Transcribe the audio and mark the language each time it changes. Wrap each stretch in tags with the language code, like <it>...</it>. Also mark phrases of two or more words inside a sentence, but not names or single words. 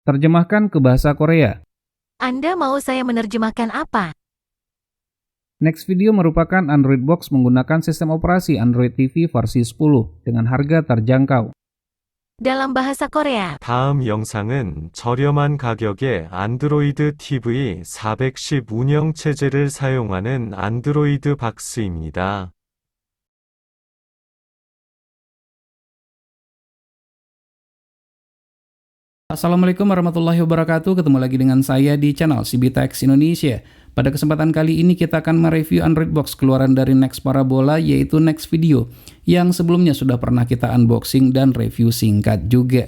<id>Terjemahkan ke bahasa Korea. Anda mau saya menerjemahkan apa? Next Video merupakan</id> <en>Android box</en> <id>menggunakan sistem operasi Android TV versi 10 dengan harga terjangkau. Dalam bahasa Korea.</id> <ko>다음 영상은 저렴한 가격에 안드로이드 TV 410 운영체제를 사용하는 안드로이드 박스입니다.</ko> <ar>السلام عليكم ورحمة الله وبركاته.</ar> <id>Ketemu lagi dengan saya di channel CBTech Indonesia. Pada kesempatan kali ini kita akan mereview</id> <en>Android box</en> <id>keluaran dari Next Parabola, yaitu Next Video, yang sebelumnya sudah pernah kita unboxing dan review singkat juga.</id>